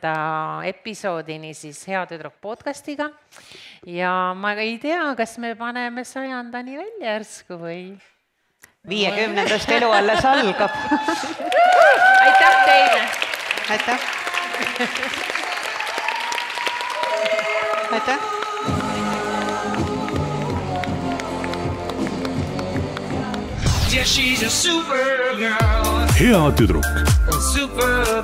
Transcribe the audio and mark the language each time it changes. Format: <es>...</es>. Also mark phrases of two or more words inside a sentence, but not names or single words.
<et>episoodini siis Hea tüdruk podcastiga ja ma ei tea, kas me paneme 100-ndani välja järsku või? 50. elu alles algab. Aitäh teile! Aitäh! Aitäh!</et> <en>Yeah, she's a super girl.</en> <et>Hea tüdruk. Super</et>